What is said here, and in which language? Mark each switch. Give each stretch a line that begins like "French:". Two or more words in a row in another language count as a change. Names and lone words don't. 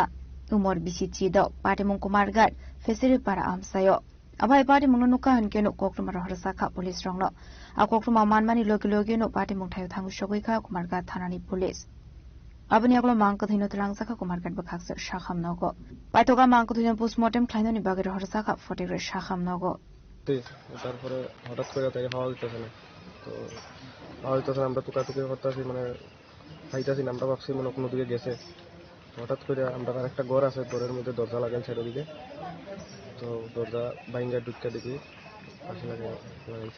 Kok Borok: Umar Bishisido Patimung Kumargat Fisari Para Amsayo Abai party mununuka hankeno Koktumar Horsaka Police Rongno A Koktuma Manmani Lokilogino Patimung Tayo Thangu Shogika Kumargat Thanani Police Abani Aglo Mangkathino Drangsaka Kumargat Bakhaksar Shakham Nogo Paitoga Mangkathino Postmortem Klainoni Bagir Horsaka Forever Shakham Nogo
Bangla: তারপরে হঠাৎ করে তাকে হাওয়া দিতেছে না তো হাওয়া দিতেছে আমরা টুকাটুকি করতেছি মানে খাইতেছি না আমরা ভাবছি মানে কোনো দিকে গেছে হঠাৎ করে আমরা আর একটা ঘর আছে ঘরের মধ্যে দরজা লাগান সাইডের দিকে তো দরজা বাইঙ্গা ঢুকতে দেখি পাশে লাগাইছে